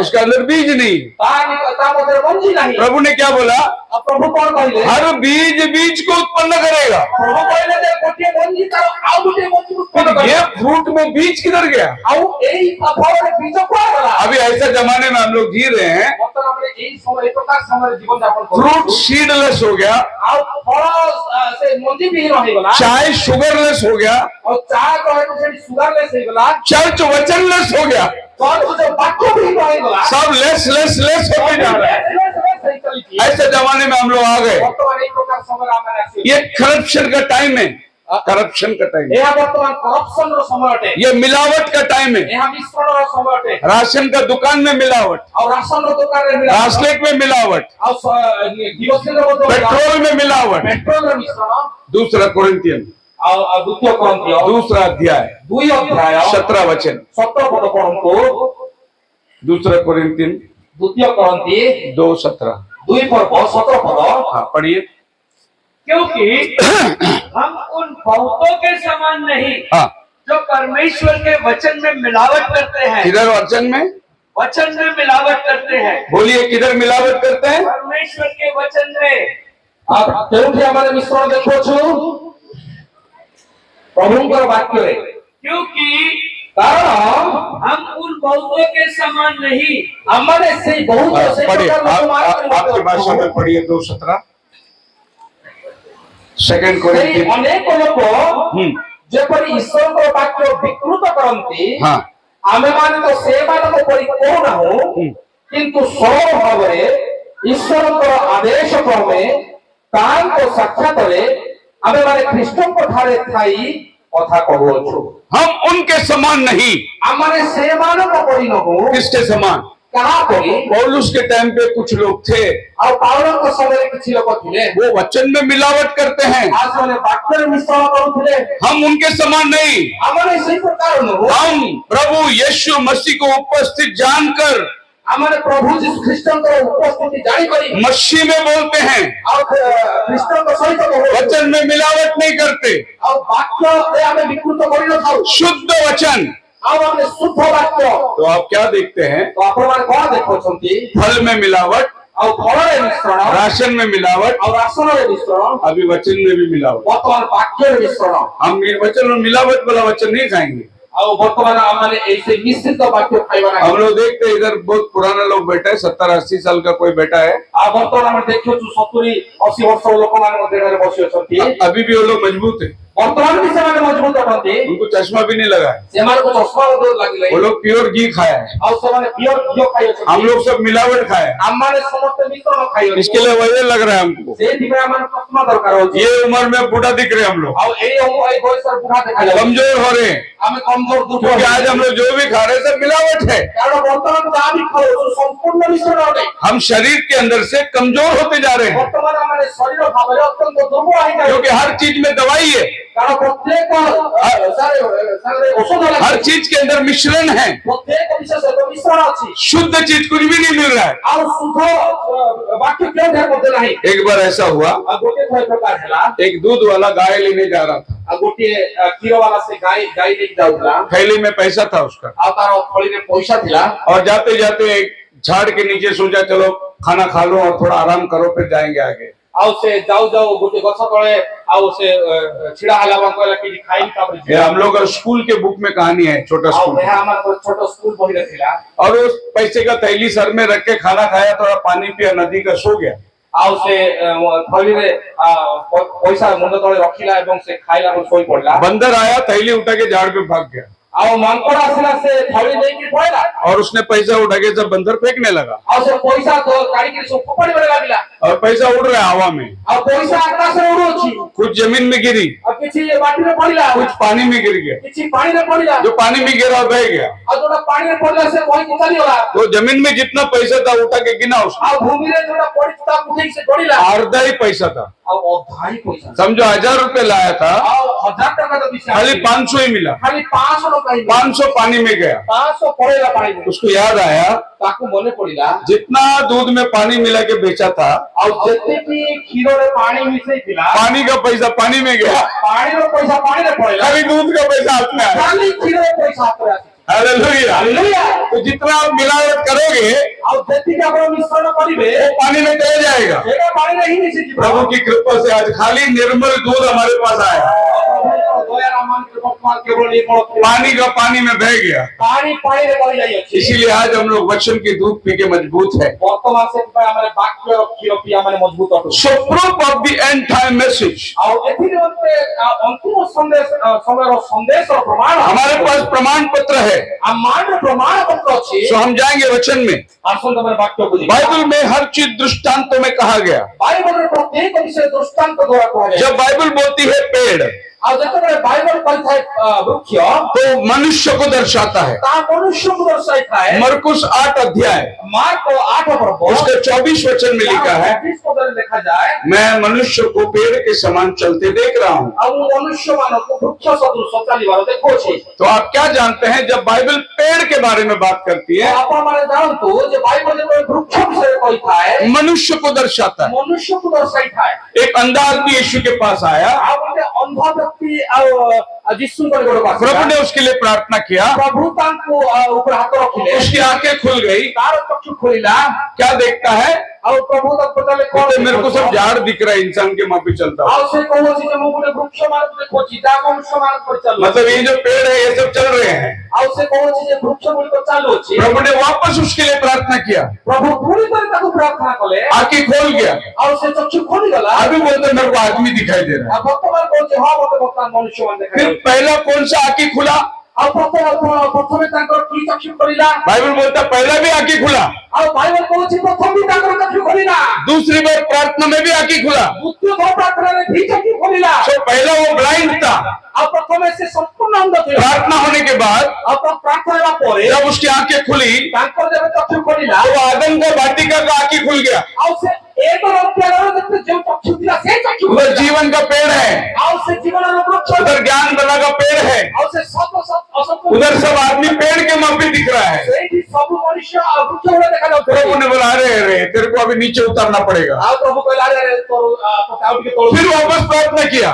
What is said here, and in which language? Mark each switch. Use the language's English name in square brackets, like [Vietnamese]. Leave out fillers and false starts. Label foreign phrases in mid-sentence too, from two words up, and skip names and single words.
[Hindi] उसके अंदर बीज नहीं। [Odia] ତା ମଧ୍ୟରେ ମଞ୍ଜି ନାହିଁ। [Hindi] प्रभु ने क्या बोला? [Odia] ଆଉ ପ୍ରଭୁ କଣ କହିଲେ? [Hindi] हर बीज बीज को उत्पन्न करेगा। [Odia] ପ୍ରଭୁ କହିଲେ ଯେ ଗୋଟିଏ ମଞ୍ଜି ତାର ଆଉ ଗୋଟିଏ ମଞ୍ଜି ଉତ୍ପନ୍ନ [Hindi] फिर ये [Odia] କରିବ। [Hindi] फ्रूट में बीज किधर गया? [Odia] ଆଉ ଏଇ ଫଳରେ ବୀଜ କୁଆଡେ ଗଲା? [Hindi] अभी ऐसे जमाने में हम लोग जी रहे हैं, [Odia] ବର୍ତ୍ତମାନ ଆମେ ଏଇ ସମୟ ଏ ପ୍ରକାର ସମୟରେ ଜୀବନ ଯାପନ [Hindi] फ्रूट [Odia] କରୁଛୁ। [Hindi] सीडलेस हो गया, [Odia] ଆଉ ଫଳ ସେ ମଞ୍ଜି ବିହୀନ ହେଇଗଲା। [Hindi] चाय शुगरलेस हो गया, [Odia] ଆଉ ଚା କହିବାକୁ ସେଠି ସୁଗାରଲେସ୍ ହେଇଗଲା। [Hindi] चर्च वचनलेस हो गया, [Odia] ଚର୍ଚ୍ଚ ଯୋଉ ବାକ୍ୟ ବିହୀନ ହେଇଗଲା। [Hindi] सब लेस लेस लेस होते जा रहा है। [Odia] ହେଇ ଚାଲିଛି। [Hindi] ऐसे जमाने में हम लोग आ गए। [Odia] ବର୍ତ୍ତମାନ ଏଇ ପ୍ରକାର ସମୟରେ ଆମେ ଆସିଛୁ। [Hindi] ये करप्शन का टाइम है, करप्शन का टाइम है, [Odia] ଏହା ବର୍ତ୍ତମାନ କରପ୍ସନ ର ସମୟ ଅଟେ। [Hindi] ये मिलावट का टाइम है। [Odia] ଏହା ମିଶ୍ରଣର ସମୟ ଅଟେ। [Hindi] राशन का दुकान में मिलावट, [Odia] ଆଉ ରାସନ ର ଦୋକାନରେ ମିଳାବଟ। [Hindi] ट्रांसलेट में मिलावट, [Odia] ଆଉ କିରୋସିନ ର ମଧ୍ୟ [Hindi] पेट्रोल में मिलावट। [Odia] ପେଟ୍ରୋଲ ର ମିଶ୍ରଣ। [Hindi] दूसरा कोरिन्थियन [Odia] ଆଉ ଦ୍ୱିତୀୟ କରନ୍ତିୟ [Hindi] दूसरा अध्याय [Odia] 2 ଅଧ୍ୟାୟ [Hindi] 17 वचन, [Odia] 17 ପଦ ପଢନ୍ତୁ। [Hindi] दूसरा कोरिन्थियन [Odia] ଦ୍ୱିତୀୟ କରନ୍ତି 2:17। 2 ପର୍ବ 17 ପଦ। [Hindi] हाँ पढ़िए। क्योंकि हम उन बहुतों के समान नहीं हाँ जो परमेश्वर के वचन में मिलावट करते हैं। किधर वचन में? वचन में मिलावट करते हैं। बोलिए किधर मिलावट करते हैं? परमेश्वर के वचन में। [Odia] ଆଉ କେଉଁଠି ଆମେ ମିଶ୍ରଣ ଦେଖୁଛୁ? ପ୍ରଭୁଙ୍କର ବାକ୍ୟରେ। [Hindi] क्योंकि [Odia] କାରଣ [Hindi] हम उन बहुतों के समान नहीं। [Odia] ଆମମାନେ ସେଇ ବହୁତ ସେଇ [Hindi] पढ़िए [Odia] ପ୍ରକାର [Hindi] आपकी भाषा में पढ़िए 2:17। सेकंड [Odia] ସେଇ [Hindi] कोरिन्थियन। [Odia] ଅନେକ ଲୋକ ଯେପରି ଈଶ୍ୱରଙ୍କର ବାକ୍ୟ ବିକୃତ କରନ୍ତି, [Hindi] हाँ [Odia] ଆମେମାନେ ତ ସେମାନଙ୍କ ପରି କହୁନାହୁଁ, କିନ୍ତୁ ସରଳ ଭାବରେ ଈଶ୍ୱରଙ୍କର ଆଦେଶ କ୍ରମେ ତାଙ୍କ ସାକ୍ଷାତରେ ଆମେମାନେ ଖ୍ରୀଷ୍ଟଙ୍କ ଠାରେ ଥାଇ କଥା କହୁଅଛୁ। [Hindi] हम उनके समान नहीं। [Odia] ଆମମାନେ ସେମାନଙ୍କ ପରି ନହୁଁ। [Hindi] किसके समान? [Odia] କାହା ପରି? [Hindi] पौलुस के टाइम पे कुछ लोग थे, [Odia] ଆଉ ପାଉଲଙ୍କ ସମୟରେ କିଛି ଲୋକ ଥିଲେ, [Hindi] वो वचन में मिलावट करते हैं। [Odia] ଆଉ ସେମାନେ ବାକ୍ୟରେ ମିଶ୍ରଣ କରୁଥିଲେ। [Hindi] हम उनके समान नहीं। [Odia] ଆମମାନେ ସେଇ ପ୍ରକାର ନୁହଁ। [Hindi] हम प्रभु यीशु मसीह को उपस्थित जानकर [Odia] ଆମମାନେ ପ୍ରଭୁ ଯୀଶୁ ଖ୍ରୀଷ୍ଟଙ୍କର ଉପସ୍ଥିତି ଜାଣିକରି [Hindi] मसीह में बोलते हैं, [Odia] ଆଉ ଖ୍ରୀଷ୍ଟଙ୍କ ସହିତ କହୁଛୁ। [Hindi] वचन में मिलावट नहीं करते। [Odia] ଆଉ ବାକ୍ୟରେ ଆମେ ବିକୃତ କରିନଥାଉ। [Hindi] शुद्ध वचन [Odia] ଆଉ ଆମେ ଶୁଦ୍ଧ ବାକ୍ୟ [Hindi] तो आप क्या देखते हैं? [Odia] ତ ଆପଣମାନେ କଣ ଦେଖୁଛନ୍ତି [Hindi] फल में मिलावट, [Odia] ଆଉ ଫଳରେ ମିଶ୍ରଣ [Hindi] राशन में मिलावट, [Odia] ଆଉ ରାସନରେ ମିଶ୍ରଣ [Hindi] अभी वचन में भी मिलावट। [Odia] ବର୍ତ୍ତମାନ ବାକ୍ୟରେ ମିଶ୍ରଣ [Hindi] हम ये वचन में मिलावट वाला वचन नहीं खाएंगे। [Odia] ଆଉ ବର୍ତ୍ତମାନ ଆମମାନେ ଏଇ ସେ ମିଶ୍ରିତ ବାକ୍ୟ ଖାଇବା ନାହିଁ [Hindi] हम लोग देखते हैं इधर बहुत पुराना लोग बैठा है, 70-80 साल का कोई बैठा है, [Odia] ଆଉ ବର୍ତ୍ତମାନ ଆମେ ଦେଖୁଛୁ 70-80 ବର୍ଷର ଲୋକମାନେ ମଧ୍ୟ ଏଠାରେ ବସି ଅଛନ୍ତି [Hindi] अभी भी वो लोग मजबूत है, [Odia] ବର୍ତ୍ତମାନ ବି ସେମାନେ ମଜବୁତ ଅଟନ୍ତି [Hindi] उनको चश्मा भी नहीं लगा है, [Odia] ସେମାନଙ୍କୁ ଚଷମା ମଧ୍ୟ ଲାଗିଲେ [Hindi] वो लोग प्योर घी खाया है। [Odia] ଆଉ ସେମାନେ ପିଓର ଘିଅ ଖାଇଅଛନ୍ତି [Hindi] हम लोग सब मिलावट खाए हैं। [Odia] ଆମମାନେ ସମସ୍ତେ ମିଶ୍ରଣ ଖାଇଅଛୁ [Hindi] इसके लिए वजह लग रहा है हमको। [Odia] ସେଇଥିପାଇଁ ଆମମାନଙ୍କୁ ଚଷମା ଦରକାର ହଉଛି [Hindi] ये उम्र में बूढ़ा दिख रहे हैं हम लोग, [Odia] ଆଉ ଏଇ ବୟସରେ ବୁଢା ଦେଖାଯାଉଛି [Hindi] कमजोर हो रहे हैं, [Odia] ଆମେ କମଜୋର ଦୁର୍ବଳ [Hindi] क्योंकि आज हम लोग जो भी खा रहे हैं सब मिलावट है। [Odia] କାରଣ ବର୍ତ୍ତମାନ ଯାହା ବି ଖାଉଛୁ ସମ୍ପୂର୍ଣ୍ଣ ମିଶ୍ରଣ ଅଟେ [Hindi] हम शरीर के अंदर से कमजोर होते जा रहे हैं, [Odia] ବର୍ତ୍ତମାନ ଆମେ ଶରୀର ଭାବରେ ଅତ୍ୟନ୍ତ ଦୁର୍ବଳ ହେଇଯାଉ [Hindi] क्योंकि हर चीज में दवाई है, [Odia] କାରଣ ପ୍ରତ୍ୟେକ ସାଙ୍ଗରେ ଔଷଧ [Hindi] हर [Odia] ଲାଗେ [Hindi] चीज के अंदर मिश्रण है, [Odia] ପ୍ରତ୍ୟେକ ବିଶେଷ ମିଶ୍ରଣ ଅଛି [Hindi] शुद्ध चीज कुछ भी नहीं मिल रहा है। [Odia] ଆଉ ଶୁଦ୍ଧ ବାକ୍ୟ କେଉଁଠାରେ ମଧ୍ୟ ନାହିଁ [Hindi] एक बार ऐसा हुआ, [Odia] ଆଉ ଗୋଟିଏ ଥର ପ୍ରକାର ହେଲା [Hindi] एक दूध वाला गाय लेने जा रहा था, [Odia] ଆଉ ଗୋଟିଏ କ୍ଷୀର ବାଲା ସେ ଗାଈ ନେଇକି ଯାଉଥିଲା [Hindi] थैली में पैसा था उसका, [Odia] ଆଉ ତାର ଥଳିରେ ପଇସା ଥିଲା [Hindi] और जाते जाते एक झाड़ के नीचे सोचा चलो खाना खा लो और थोड़ा आराम करो फिर जाएंगे आगे। [Odia] ଆଉ ସେ ଯାଉ ଯାଉ ଗୋଟେ ଗଛ ତଳେ ଆଉ ସେ ଛିଡା ହେଲା ଏବଂ କହିଲା କି ଖାଇବି ତାପରେ [Hindi] ये हम लोग का स्कूल के बुक में कहानी है, छोटा [Odia] ଆଉ [Hindi] स्कूल, [Odia] ଏହା ଆମର ଛୋଟ ସ୍କୁଲ ବହିରେ ଥିଲା [Hindi] और उस पैसे का थैली सर में रख के खाना खाया, थोड़ा पानी पिया, नदी का, सो गया। [Odia] ଆଉ ସେ ଥଳିରେ ପଇସା ମୁଣ୍ଡ ତଳେ ରଖିଲା ଏବଂ ସେ ଖାଇଲା ଏବଂ ଶୋଇ ପଡିଲା [Hindi] बंदर आया, थैली उठा के झाड़ पे भाग गया, [Odia] ଆଉ ମାଙ୍କଡ ଆସିଲା ସେ ଥଳି ନେଇକି ପଳେଇଲା [Hindi] और उसने पैसा उठा के सब बंदर फेंकने लगा, [Odia] ଆଉ ସେ ପଇସା କାଢିକି ସବୁ ଫୋପାଡିବାରେ ଲାଗିଲା [Hindi] और पैसा उड़ रहा है हवा में, [Odia] ଆଉ ପଇସା ଆକାଶରେ ଉଡୁଛି [Hindi] कुछ जमीन में गिरी, [Odia] ଆଉ କିଛି ମାଟିରେ ପଡିଲା [Hindi] कुछ पानी में गिर गया, [Odia] କିଛି ପାଣିରେ ପଡିଲା [Hindi] जो पानी में गिरा बह गया। [Odia] ଆଉ ଯୋଉଟା ପାଣିରେ ପଡିଲା ସେ ବହିକି ଚାଲିଗଲା [Hindi] तो जमीन में जितना पैसा था उठा के गिना उसने, [Odia] ଆଉ ଭୂମିରେ ଯୋଉଟା ପଡିଛି ତାକୁ ଉଠେଇକି ସେ ଗଡିଲା [Hindi] आधा ही पैसा था, [Odia] ଆଉ ଅଧା ହିଁ ପଇସା [Hindi] समझो 1000 रुपए लाया था, [Odia] ଆଉ 1000 ଟଙ୍କା ଯଦି ସେ [Hindi] खाली [Odia] ଆସିଲା, [Hindi] 500 ही मिला, [Odia] ଖାଲି 500 ଟଙ୍କା ହିଁ [Hindi] 500 पानी में गया। [Odia] 500 ପଳେଇଲା ପାଣିରେ [Hindi] उसको याद आया [Odia] ତାକୁ ମନେ ପଡିଲା [Hindi] जितना दूध में पानी मिला के बेचा था, [Odia] ଆଉ ଯେତିକି କ୍ଷୀରରେ ପାଣି ମିଶେଇଥିଲା [Hindi] पानी का पैसा पानी में गया, [Odia] ପାଣିର ପଇସା ପାଣିରେ ପଳେଇଲା [Hindi] खाली दूध का पैसा हाथ में आया। [Odia] ଖାଲି କ୍ଷୀରର ପଇସା ହାତରେ ଆସିଛି [Hindi] हालेलुया। [Odia] ହାଲେଲୁୟା [Hindi] तो जितना आप मिलावट करोगे [Odia] ଆଉ ଯେତିକି ଆପଣ ମିଶ୍ରଣ କରିବେ [Hindi] वो पानी में चले जाएगा। [Odia] ସେଇଟା ପାଣିରେ ହିଁ ମିଶିଯିବ [Hindi] प्रभु की कृपा से आज खाली निर्मल दूध हमारे पास आया, [Odia] ଦୟାର ଆମମାନଙ୍କୁ ବର୍ତ୍ତମାନ କେବଳ ନିର୍ମଳ [Hindi] पानी का पानी में बह गया। [Odia] ପାଣି ପାଣିରେ ବହି ଯାଇଅଛି [Hindi] इसीलिए आज हम लोग वचन की दूध पी के मजबूत है। [Odia] ବର୍ତ୍ତମାନ ସେଥିପାଇଁ ଆମେ ବାକ୍ୟର କ୍ଷୀର ପିଇ ଆମେ ମଜବୁତ ଅଟୁ [English] So proof of the end time message, [Odia] ଆଉ ଏଥିରେ ଗୋଟେ ଅନ୍ତିମ ସମୟର ସନ୍ଦେଶର ପ୍ରମାଣ [Hindi] हमारे पास प्रमाण पत्र है। [Odia] ଆମର ପ୍ରମାଣ ପତ୍ର ଅଛି [Hindi] तो हम जाएंगे वचन में। [Odia] ଆସନ୍ତୁ ଆମେ ବାକ୍ୟକୁ ଯିବା [Hindi] बाइबल में हर चीज दृष्टांतों में कहा गया। [Odia] ବାଇବଲର ପ୍ରତ୍ୟେକ ବିଷୟ ଦୃଷ୍ଟାନ୍ତ ଦ୍ୱାରା କୁହାଯାଏ [Hindi] जब बाइबल बोलती है पेड़, [Odia] ଆଉ ଯେତେବେଳେ ବାଇବଲ କହିଥାଏ ବୃକ୍ଷ [Hindi] तो मनुष्य को दर्शाता है। [Odia] ତାହା ମନୁଷ୍ୟକୁ ଦର୍ଶାଇଥାଏ [Hindi] मरकुस 8 अध्याय [Odia] ମାର୍କ 8 ପର୍ବ [Hindi] उसके 24 वचन में लिखा है, [Odia] 24 ପଦରେ ଲେଖାଯାଏ [Hindi] मैं मनुष्य को पेड़ के समान चलते देख रहा हूँ। [Odia] ଆଉ ମୁଁ ମନୁଷ୍ୟମାନଙ୍କୁ ବୃକ୍ଷ ସଦୃଶ ଚାଲିବାର ଦେଖୁଅଛି [Hindi] तो आप क्या जानते हैं, जब बाइबल पेड़ के बारे में बात करती है, [Odia] ଆପଣମାନେ ଜାଣନ୍ତୁ ଯେ ବାଇବଲ ଯେତେବେଳେ ବୃକ୍ଷ ବିଷୟରେ କହିଥାଏ [Hindi] मनुष्य को दर्शाता है। [Odia] ମନୁଷ୍ୟକୁ ଦର୍ଶାଇଥାଏ [Hindi] एक अंधा आदमी यीशु के पास आया, [Odia] ଆଉ ଗୋଟେ ଅନ୍ଧ ବ୍ୟକ୍ତି ଆଉ ଯୀଶୁଙ୍କର ଗୋଟେ ପାଖରେ [Hindi] प्रभु ने उसके लिए प्रार्थना किया, [Odia] ପ୍ରଭୁ ତାଙ୍କୁ ଉପରେ ହାତ ରଖିଲେ [Hindi] उसकी आंखें खुल गई। [Odia] ତାର ଚକ୍ଷୁ ଖୋଲିଲା [Hindi] क्या देखता है? [Odia] ଆଉ ପ୍ରଭୁ ତାକୁ ପଚାରିଲେ କଣ [Hindi] कहते, मेरे को सब झाड़ दिख रहा है, इंसान के मापी चलता हूँ। [Odia] ଆଉ ସେ କହୁଛି ଯେ ମୁଁ ଗୋଟେ ବୃକ୍ଷ ମାନଙ୍କୁ ଦେଖୁଛି ଯାହା ମନୁଷ୍ୟ ମାନଙ୍କୁ ପରିଚାଳନା [Hindi] मतलब ये जो पेड़ है ये सब चल रहे हैं। [Odia] ଆଉ ସେ କହୁଛି ଯେ ବୃକ୍ଷ ଗୁଡ଼ିକ ଚାଲୁଅଛି [Hindi] प्रभु ने वापस उसके लिए प्रार्थना किया, [Odia] ପ୍ରଭୁ ପୁଣି ଥରେ ତାକୁ ପ୍ରାର୍ଥନା କଲେ [Hindi] आंखें खोल गया। [Odia] ଆଉ ସେ ଚକ୍ଷୁ ଖୋଲିଗଲା [Hindi] अभी बोलते मेरे को आदमी दिखाई दे रहा है। [Odia] ଆଉ ବର୍ତ୍ତମାନ କହୁଛି ହଁ ମତେ ବର୍ତ୍ତମାନ ମନୁଷ୍ୟ ମାନେ [Hindi] फिर [Odia] ଦେଖାଯାଉଛି [Hindi] पहला कौन सा आंखें खुला? [Odia] ଆଉ ପ୍ରଥମେ ତାଙ୍କର କି ଚକ୍ଷୁ ଖୋଲିଲା [Hindi] बाइबल बोलता पहला भी आंखें खुला, [Odia] ଆଉ ବାଇବଲ କହୁଛି ପ୍ରଥମ ବି ତାଙ୍କର ଚକ୍ଷୁ ଖୋଲିଲା [Hindi] दूसरी बार प्रार्थना में भी आंखें खुला। [Odia] ଦ୍ୱିତୀୟ ଥର ପ୍ରାର୍ଥନାରେ ବି ଚକ୍ଷୁ ଖୋଲିଲା [Hindi] तो पहला वो ब्लाइंड था, [Odia] ଆଉ ପ୍ରଥମେ ସେ ସମ୍ପୂର୍ଣ୍ଣ ଅନ୍ଧ ଥିଲା [Hindi] प्रार्थना होने के बाद [Odia] ଆଉ ପ୍ରାର୍ଥନା ହେବା ପରେ [Hindi] जब उसकी आंखें खुली [Odia] ତାଙ୍କର ଯେବେ ଚକ୍ଷୁ ଖୋଲିଲା [Hindi] तो आदम का वाटिका का आंखें खुल गया। [Odia] ଆଉ ସେ ଏକର ଅଧ୍ୟାୟର ଯେତେ ଯେଉଁ ଚକ୍ଷୁ ଥିଲା ସେ ଚକ୍ଷୁ [Hindi] उधर [Odia] ଖୋଲିଲା [Hindi] जीवन का पेड़ है, [Odia] ଆଉ ସେ ଜୀବନର ବୃକ୍ଷ [Hindi] उधर ज्ञान बला का पेड़ है, [Odia] ଆଉ ସେ ଅସତ [Hindi] उधर सब आदमी पेड़ के मापी दिख रहा है। [Odia] ସେଇଠି ସବୁ ମनुष्य ଆଉ ବୃକ୍ଷ ଗୁଡା ଦେଖାଯାଉଥିଲେ [Hindi] प्रभु ने बोला अरे अरे तेरे को अभी नीचे उतरना पड़ेगा। [Odia] ଆଉ ପ୍ରଭୁ କହିଲେ ଆରେ ତୋର ଆଉ ଟିକେ ତଳକୁ [Hindi] फिर वापस प्रार्थना किया,